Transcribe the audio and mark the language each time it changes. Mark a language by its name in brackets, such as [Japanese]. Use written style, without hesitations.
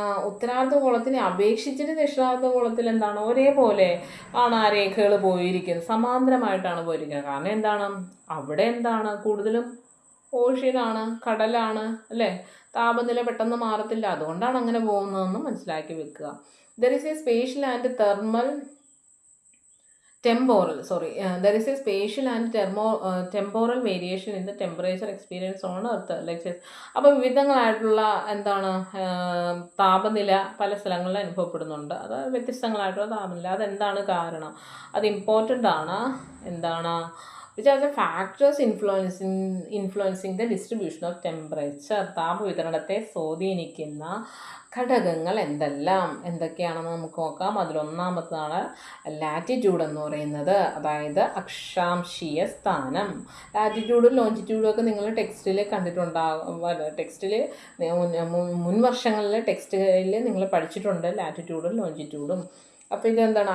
[Malayalam] ഉത്തരാർദ്ധഗോളത്തിനെ അപേക്ഷിച്ചിട്ട് ദക്ഷിണാർദ്ധഗോളത്തിൽ എന്താണ് ഒരേപോലെ ആണ് ആ രേഖകൾ പോയിരിക്കുന്നത്, സമാന്തരമായിട്ടാണ് പോയിരിക്കുന്നത്. കാരണം എന്താണ്? അവിടെ എന്താണ് കൂടുതലും ഓഷ്യനാണ്, കടലാണ് അല്ലേ? താപനില പെട്ടെന്ന് മാറത്തില്ല. അതുകൊണ്ടാണ് അങ്ങനെ പോകുന്നതെന്ന് മനസ്സിലാക്കി വെക്കുക. [English] There is a spatial and there is a spatial and temporal variation in the temperature experienced on Earth. [Malayalam] അപ്പോൾ വിവിധങ്ങളായിട്ടുള്ള എന്താണ് താപനില പല സ്ഥലങ്ങളിൽ അനുഭവപ്പെടുന്നുണ്ട്. അത് വ്യത്യസ്തങ്ങളായിട്ടുള്ള താപനില. അതെന്താണ് കാരണം? അത് ഇമ്പോർട്ടൻ്റ് ആണ്. എന്താണ് [English] which are the factors influencing the distribution of temperature. [Malayalam] താപവിതരണത്തെ സ്വാധീനിക്കുന്ന ഘടകങ്ങൾ എന്തൊക്കെയാണെന്ന് നമുക്ക് നോക്കാം. അതിലൊന്നാമതാണ് ലാറ്റിറ്റ്യൂഡ് എന്ന് പറയുന്നത്, അതായത് അക്ഷാംശീയ സ്ഥാനം. ലാറ്റിറ്റ്യൂഡും ലോഞ്ചിറ്റ്യൂഡും ഒക്കെ നിങ്ങൾ ടെക്സ്റ്റിൽ കണ്ടിട്ടുണ്ടാകും. ടെക്സ്റ്റിൽ മുൻ വർഷങ്ങളിലെ ടെക്സ്റ്റിൽ നിങ്ങൾ പഠിച്ചിട്ടുണ്ട് ലാറ്റിറ്റ്യൂഡും ലോഞ്ചിറ്റ്യൂഡും. അപ്പോൾ ഇതെന്താണ്?